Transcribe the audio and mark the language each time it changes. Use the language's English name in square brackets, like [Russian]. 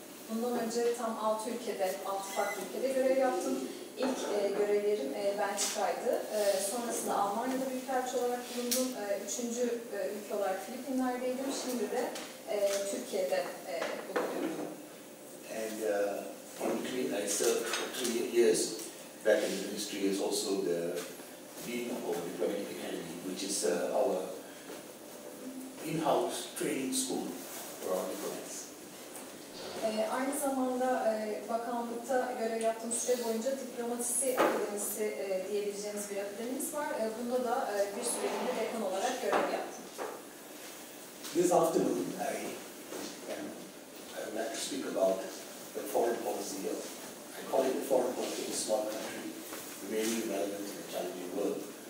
[Turkish] Bundan önce tam 6 ülkede, 6 farklı ülkede görev yaptım. İlk görevlerim Belçika'ydı. Sonrasında Almanya'da büyükelçi olarak bulundum. Üçüncü ülke olarak Filipinler'deydim. Şimdi de Türkiye'de bulunuyorum. [English] And in between, I served for 3 years back in the ministry as also the Dean of Diplomatic Academy, which is our in-house training school for our diplomats. [Turkish] Aynı zamanda bakanlıkta görev yaptığım süre boyunca Diplomatisi Akademisi diyebileceğimiz bir akademimiz var. Bunda da bir süreliğine dekan olarak görev yaptım. [English] This afternoon, I would like to speak about the foreign policy of, I call it the foreign policy of a small country, remaining relevant in a challenging world.